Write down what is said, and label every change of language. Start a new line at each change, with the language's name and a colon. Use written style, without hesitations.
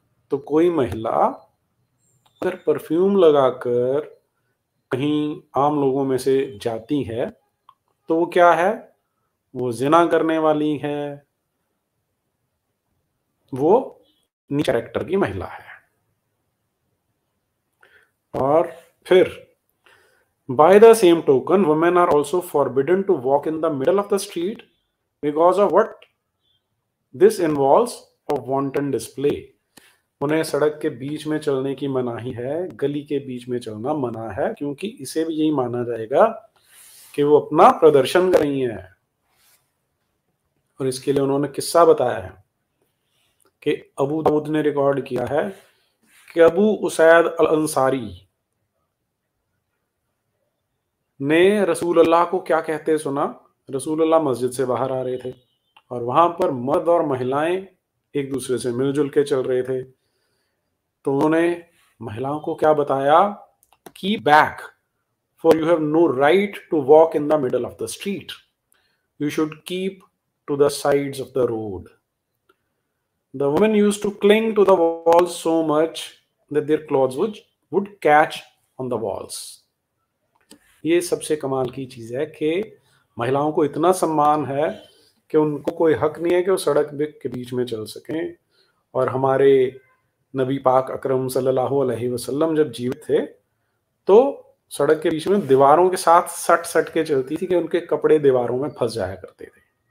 Hindi: तो कोई महिला अगर परफ्यूम लगाकर कहीं आम लोगों में से जाती है तो वो क्या है? वो जिना करने वाली है, वो नीच कैरेक्टर की महिला है। और फिर
English: by the same token, women are also forbidden to walk in the middle of the street because of what this involves of wanton display.
Hindi: उन्हें सड़क के बीच में चलने की मनाही है, गली के बीच में चलना मना है, क्योंकि इसे भी यही माना जाएगा कि वो अपना प्रदर्शन कर रही हैं। और इसके लिए उन्होंने किस्सा बताया है कि अबू दाऊद ने रिकॉर्ड किया है कि अबू उसैद अल अंसारी ने रसूल अल्लाह को क्या कहते सुना। रसूल अल्लाह मस्जिद से बाहर आ रहे थे और वहां पर मर्द और महिलाएं एक दूसरे से मिलजुल के चल रहे थे। तो उन्होंने महिलाओं को क्या बताया?
English: Keep back, for you have no right to walk in the middle of the street, you should keep to the sides of the road. The women used to cling to the walls so much that their clothes would catch on the walls.
Hindi: ये सबसे कमाल की चीज है कि महिलाओं को इतना सम्मान है कि उनको कोई हक नहीं है कि वो सड़क के बीच में चल सकें। और हमारे नबी पाक अकरम सल्लल्लाहु अलैहि वसल्लम जब जीवित थे तो सड़क के बीच में दीवारों के साथ सट सट के चलती थी कि उनके कपड़े दीवारों में फंस जाया करते थे।